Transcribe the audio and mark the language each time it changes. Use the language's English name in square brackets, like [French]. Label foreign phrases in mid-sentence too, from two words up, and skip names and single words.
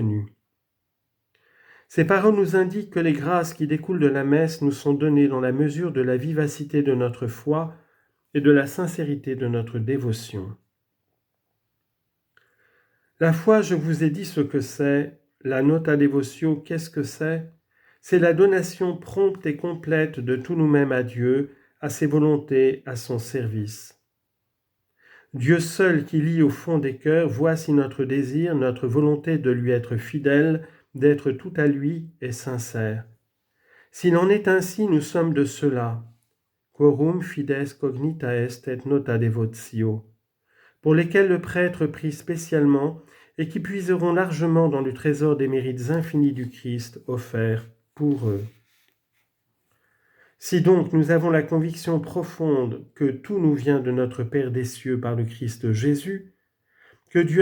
[French] » Ces paroles nous indiquent que les grâces qui découlent de la messe nous sont données dans la mesure de la vivacité de notre foi et de la sincérité de notre dévotion. La foi, je vous ai dit ce que c'est. [Latin] La nota devotio, [French] qu'est-ce que c'est? C'est la donation prompte et complète de tout nous-mêmes à Dieu, à ses volontés, à son service. Dieu seul qui lit au fond des cœurs, voit si notre désir, notre volonté de lui être fidèle, d'être tout à lui est sincère. S'il en est ainsi, nous sommes de ceux-là. [Latin] Quorum fides cognita est et nota devotio, [French] pour lesquels le prêtre prie spécialement et qui puiseront largement dans le trésor des mérites infinis du Christ offert pour eux. Si donc nous avons la conviction profonde que tout nous vient de notre Père des cieux par le Christ Jésus, que Dieu